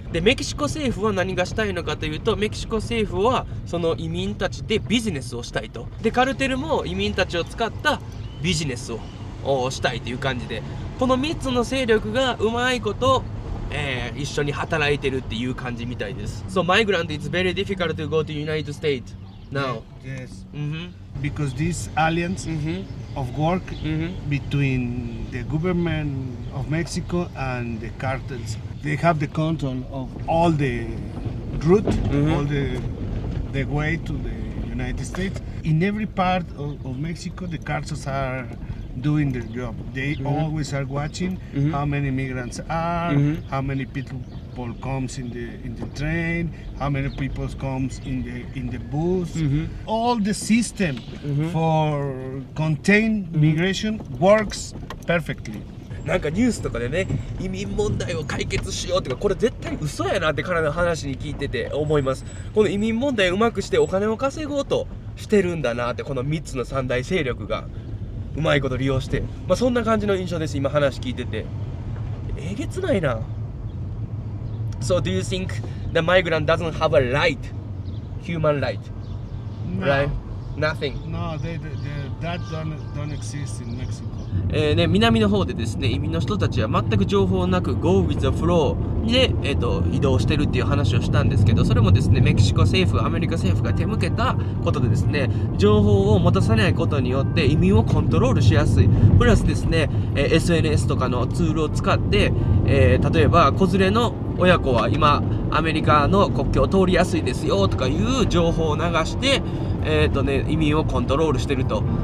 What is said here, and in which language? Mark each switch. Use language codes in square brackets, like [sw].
[ja] でメキシコ政府は何がしたいのかというとメキシコ政府はその移民たちでビジネスをしたいと。でカルテルも移民たちを使ったビジネスをしたいという感じでこの3つの勢力がうまいこと、一緒に働いてるっていう感じみたいです。 [en] So migrant it's very difficult to go to United States now. Yes. Because this alliance of work between the government of Mexico and the cartels, they have the control of all the route, all the way to the United States. In every part of Mexico, the cartels are doing their job. They always are watching how many migrants are, how many people comes in the train, how many people comes in the bus. All the system for contain migration works perfectly. [ja] なんかニュースとかでね移民問題を解決しようとかこれ絶対嘘やなって彼の話に聞いてて思います。この移民問題をうまくしてお金を稼ごうとしてるんだなってこの3つの三大勢力がうまいこと利用して、そんな感じの印象です。今話聞いててえげつないな。 [en] So do you think the migrant doesn't have a right, human right? No. Right? Nothing. No, that don't exist in Mexico. [ja] 南の方でですね移民の人たちは全く情報なく [en] Go with the flow [ja] で、移動してるっていう話をしたんですけどそれもですねメキシコ政府アメリカ政府が手向けたことでですね情報を持たさないことによって移民をコントロールしやすい。プラスですね、SNS とかのツールを使って、例えば子連れの親子は今アメリカの国境を通りやすいですよとかいう情報を流して移民をコントロールしてると。